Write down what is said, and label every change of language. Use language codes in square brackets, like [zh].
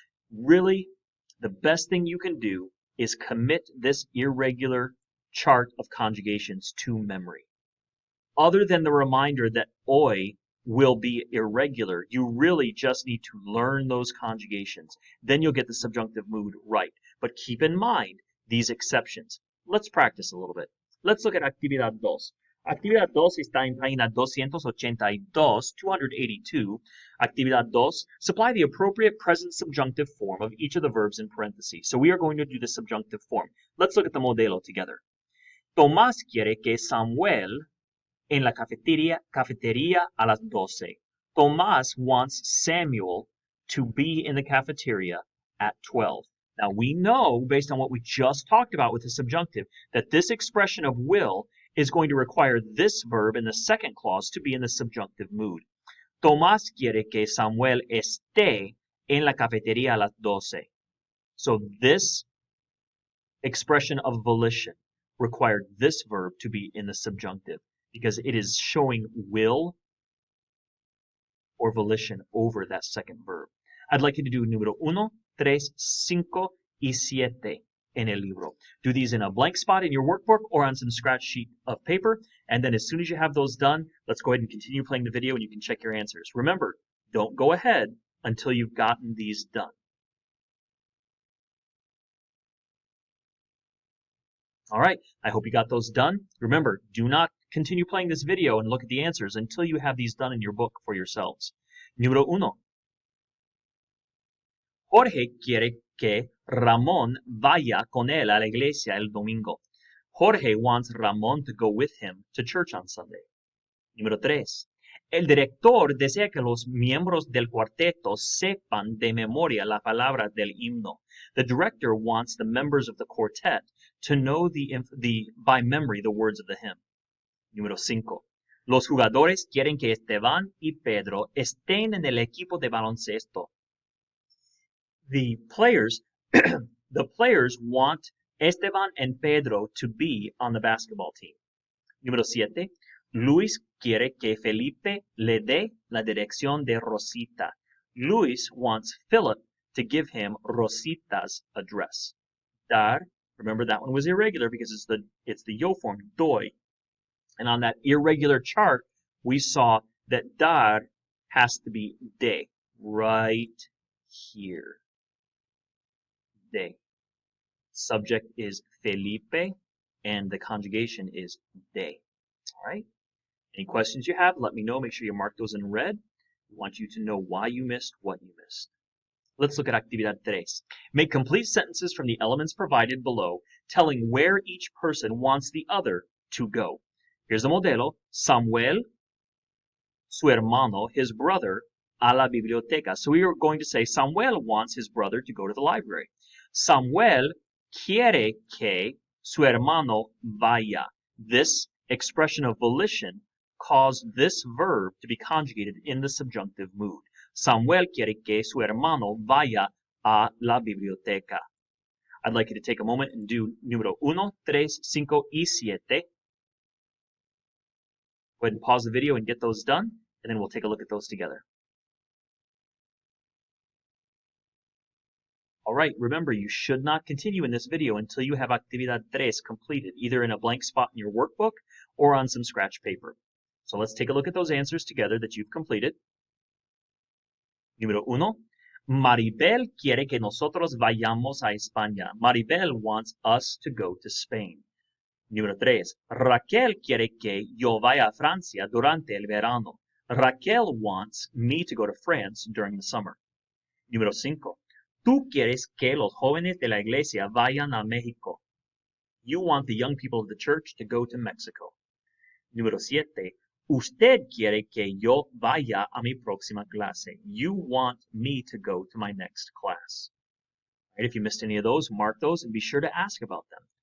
[en] Really, the best thing you can do is commit this irregular chart of conjugations to memory. Other than the reminder that oy will be irregular, you really just need to learn those conjugations. Then you'll get the subjunctive mood right. But keep in mind these exceptions. Let's practice a little bit. Let's look at actividad 2. [es] Actividad 2 está en página 282, 282. [en] Actividad 2, supply the appropriate present subjunctive form of each of the verbs in parentheses. So we are going to do the subjunctive form. Let's look at the modelo together. [es] Tomás quiere que Samuel en la cafetería a las 12. [en] Tomás wants Samuel to be in the cafeteria at 12. Now we know, based on what we just talked about with the subjunctive, that this expression of will is going to require this verb in the second clause to be in the subjunctive mood. [es] Tomás quiere que Samuel esté en la cafetería a las 12. [en] So this expression of volition required this verb to be in the subjunctive because it is showing will or volition over that second verb. I'd like you to do [es] número 1, 3, 5, y 7 en el libro. [en] Do these in a blank spot in your workbook or on some scratch sheet of paper. And then as soon as you have those done, let's go ahead and continue playing the video and you can check your answers. Remember, don't go ahead until you've gotten these done. All right, I hope you got those done. Remember, do not continue playing this video and look at the answers until you have these done in your book for yourselves. [es] Número uno. Jorge quiere que Ramón vaya con él a la iglesia el domingo. [en] Jorge wants Ramón to go with him to church on Sunday. [es] Número 3. El director desea que los miembros del cuarteto sepan de memoria la palabra del himno. [en] The director wants the members of the quartet to know by memory the words of the hymn. [es] Número 5. Los jugadores quieren que Esteban y Pedro estén en el equipo de baloncesto. [en] The players want Esteban and Pedro to be on the basketball team. [es] Número 7. Luis quiere que Felipe le dé la dirección de Rosita. [en] Luis wants Philip to give him Rosita's address. Dar, remember that one was irregular because it's the yo form, doy. And on that irregular chart, we saw that dar has to be de, right here. De. Subject is Felipe, and the conjugation is de. All right? Any questions you have, let me know. Make sure you mark those in red. We want you to know why you missed what you missed. Let's look at Actividad 3. Make complete sentences from the elements provided below, telling where each person wants the other to go. Here's the modelo. [es] Samuel, su hermano, [en] his brother, [es] a la biblioteca. [en] So we are going to say Samuel wants his brother to go to the library. [es] Samuel quiere que su hermano vaya. [en] This expression of volition caused this verb to be conjugated in the subjunctive mood. [es] Samuel quiere que su hermano vaya a la biblioteca. [en] I'd like you to take a moment and do [es] número 1, 3, 5, y 7. [en] Go ahead and pause the video and get those done, and then we'll take a look at those together. All right, remember, you should not continue in this video until you have Actividad 3 completed, either in a blank spot in your workbook or on some scratch paper. So let's take a look at those answers together that you've completed. [es] Número 1. Maribel quiere que nosotros vayamos a España. [en] Maribel wants us to go to Spain. [es] Número 3. Raquel quiere que yo vaya a Francia durante el verano. [en] Raquel wants me to go to France during the summer. [es] Número 5. Tú quieres que los jóvenes de la iglesia vayan a México. [en] You want the young people of the church to go to Mexico. [es] Número 7. Usted quiere que yo vaya a mi próxima clase. [en] You want me to go to my next class. Right, if you missed any of those, mark those and be sure to ask about them.